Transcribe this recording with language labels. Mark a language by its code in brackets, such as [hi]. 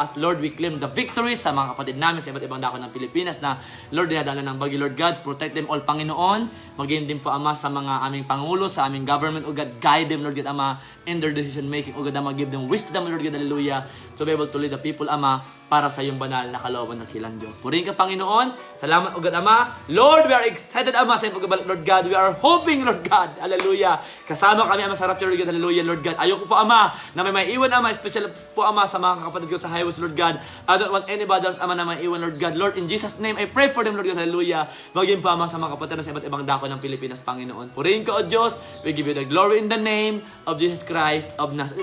[en] As Lord, we claim the victory [tl] sa mga kapatid namin sa iba't ibang dako ng Pilipinas na, Lord, dinadaanan ng bagyo, Lord God. [en] Protect them all, [tl] Panginoon. Maging din po, Ama, sa mga aming Pangulo, sa aming government, O God. [en] Guide them, Lord God, Ama, in their decision making. O God, Ama, give them wisdom, Lord God, hallelujah, to be able to lead the people, Ama, [tl] para sa iyong banal na kalooban ng kilang Diyos. Purihin ka, Panginoon. Salamat, O God, Ama. [en] Lord, we are excited, [tl] Ama, sa iyong pagbabalik, Lord God. [en] We are hoping, Lord God. Hallelujah. [tl] Kasama kami, Ama, sa rapture, [en] Lord God. Hallelujah, Lord God. [tl] Ayoko po, Ama, na may maiwan, Ama, especially po, Ama, sa mga kapatid ko sa highways, Lord God. [en] I don't want anybody else, Ama, [tl] na maiwan, [en] Lord God. Lord, in Jesus' name, I pray for them, Lord God. Hallelujah. [tl] Maging po, Ama, sa mga kapatid na sa iba't ibang dako ng Pilipinas, Panginoon. Purihin ka, O Diyos. [en] We give you the glory in the name of Jesus Christ of Nazareth.